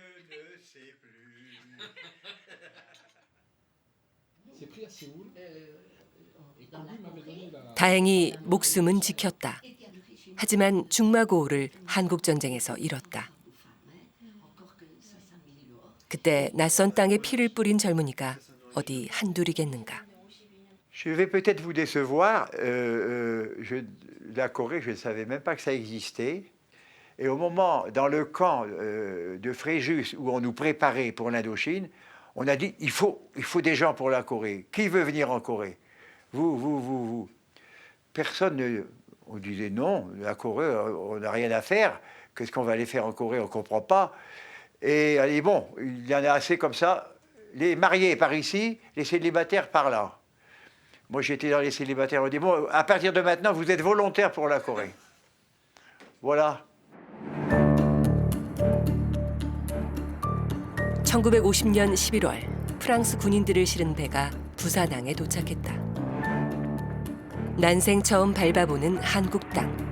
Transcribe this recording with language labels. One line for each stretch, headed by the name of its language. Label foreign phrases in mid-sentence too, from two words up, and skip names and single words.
Korean: 다행히 목숨은 지켰다. 하지만 중마고우를 한국전쟁에서 잃었다. 그때 낯선 땅에 피를 뿌린 젊은이가 어디 한둘이겠는가.
French: Je vais peut-être vous décevoir. La Corée, je ne savais même pas que ça existait. Et au moment, dans le camp de Fréjus, où on nous préparait pour l'Indochine, on a dit il faut des gens pour la Corée. Qui veut venir en Corée? Vous. Personne on disait non, la Corée, on n'a rien à faire. Qu'est-ce qu'on va aller faire en Corée? On ne comprend pas. Et allez, bon, il y en a assez comme ça. Les mariés par ici, les célibataires par là. Moi, j'étais dans les célibataires. On dit, bon, à partir de maintenant, vous êtes volontaire pour la Corée. Voilà.
Korean: 1950년 11월, 프랑스 군인들을 실은 배가 부산항에 도착했다. 난생 처음 밟아보는 한국 땅.